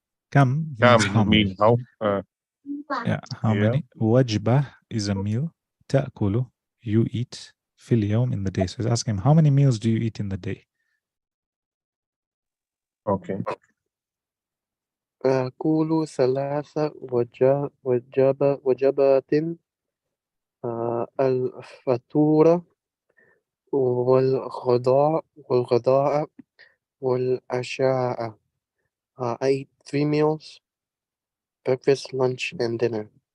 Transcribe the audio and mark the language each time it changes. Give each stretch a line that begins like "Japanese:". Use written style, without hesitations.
English: كم means how many. How? Yeah, how Yeah. many. وجبة is a meal. تأكل, you eat.
Arabic: في اليوم,
English: in the day. So it's asking him, how many meals do you eat in the day? Okay.
Arabic: أكل 3 وجبات الفطور والغداء والعشاء.
English: I eat 3 meals: breakfast, lunch, and dinner.